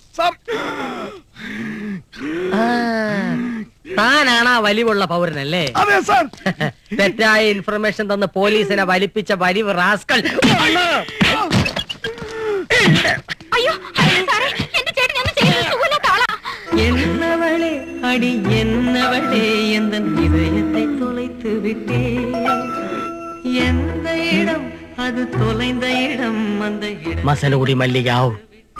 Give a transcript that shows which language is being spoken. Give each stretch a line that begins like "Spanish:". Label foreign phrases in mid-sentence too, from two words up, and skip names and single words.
Malayalam: താനാണ് ആ വലിവുള്ള പൗരനല്ലേ? അതെ സാർ. തെറ്റായ ഇൻഫർമേഷൻ തന്ന് പോലീസിനെ വലിപ്പിച്ച വലിവ് റാസ്കൽ. അയ്യോ സാറേ, എന്റെ ചേട്ടൻ ഒന്നും ചെയ്യുന്നില്ല.
Tamil: என்னவளே அடி என்னவளே எந்தன் இதயத்தை தொலைத்து விட்டே எந்த இடம் அது தொலைந்த இடம் அந்த இடம் மசனகுடி மல்லிகாவ்